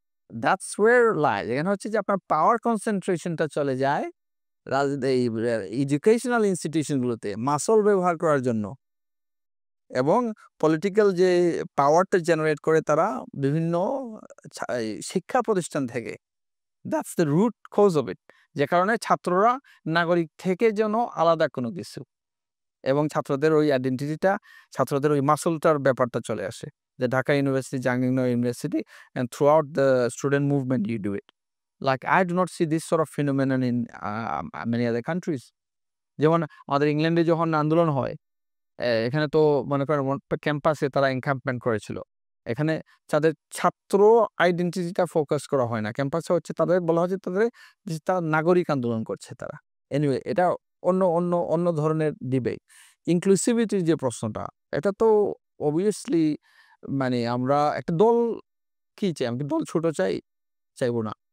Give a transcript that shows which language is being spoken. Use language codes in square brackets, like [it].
[en] That's where lies. [bn] এখানে হচ্ছে যে আপনার পাওয়ার কনসেনট্রেশনটা চলে যায় এই এডুকেশনাল ইনস্টিটিউশনগুলোতে মাসল ব্যবহার করার জন্য এবং পলিটিক্যাল যে পাওয়ারটা জেনারেট করে তারা বিভিন্ন এই শিক্ষা প্রতিষ্ঠান থেকে। [en] That's the root cause of it. [bn] যে কারণে ছাত্ররা নাগরিক থেকে যেন আলাদা কোনো কিছু এবং ছাত্রদের ওই আইডেন্টিটিটা, ছাত্রদের ওই মাসলটার ব্যাপারটা চলে আসে। যে [en] Dhaka university, Jahangirnagar university and throughout the student movement you do it. Like I do not see this sort of phenomenon in many other countries. [bn] যেমন আমাদের ইংল্যান্ডে যখন আন্দোলন হয়, এখানে তো মনে করেন ক্যাম্পাসে তারা এনক্যাম্পমেন্ট করেছিল। এখানে তাদের ছাত্র আইডেন্টিটিটা ফোকাস করা হয় না। ক্যাম্পাসে হচ্ছে তাদের বলা হয় যে তারা নাগরিক আন্দোলন করছে তারা। এনিওয়ে এটা অন্য ধরনের ডিবেট। ইনক্লুসিভিটির যে প্রশ্নটা, এটা তো অবভিয়াসলি মানে আমরা একটা দল কি চাই? আমি কি দল ছোট চাই? চাইবো না।